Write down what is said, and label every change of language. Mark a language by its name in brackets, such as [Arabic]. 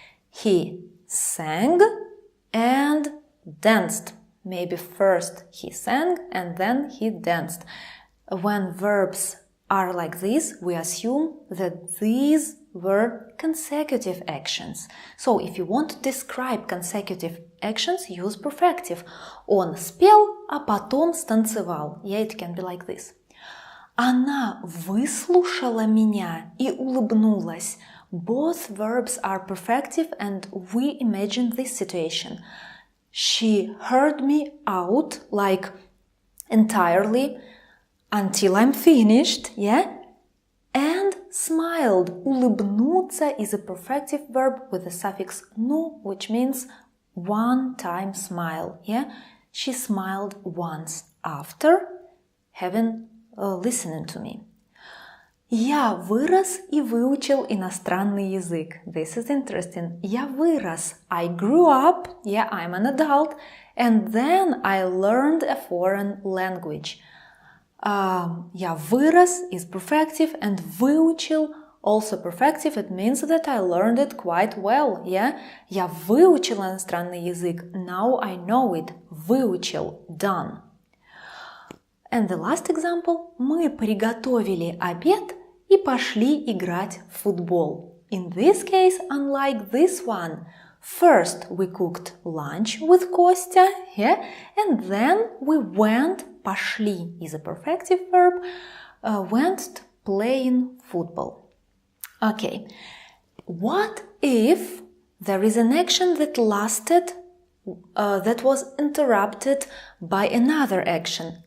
[English] He sang and danced. Maybe first he sang and then he danced. When verbs are like this, we assume that these were consecutive actions. So, if you want to describe consecutive actions, use perfective. [Russian] Он спел, а потом станцевал. [English] Yeah, it can be like this. [Russian] Она выслушала меня и улыбнулась. [English] Both verbs are perfective and we imagine this situation. She heard me out, like entirely, until I'm finished, yeah? And smiled. Улыбнуться is a perfective verb with the suffix nu, which means one time smile, yeah? She smiled once after having listening to me. [Russian] Я вырос и выучил иностранный язык. [English] This is interesting. [Russian] Я вырос. [English] I grew up, yeah, I'm an adult, and then I learned a foreign language. [Russian] Я вырос [English] is perfective and выучил also perfective. It means that I learned it quite well, yeah? [Russian] Я выучил иностранный язык. [English] Now I know it. Выучил. Done. And the last example. [Russian] Мы приготовили обед и пошли играть в футбол. [English] In this case, unlike this one, first we cooked lunch with Kostya, yeah? And then we went, пошли is a perfective verb, went playing football. Okay, what if there is an action that lasted, that was interrupted by another action?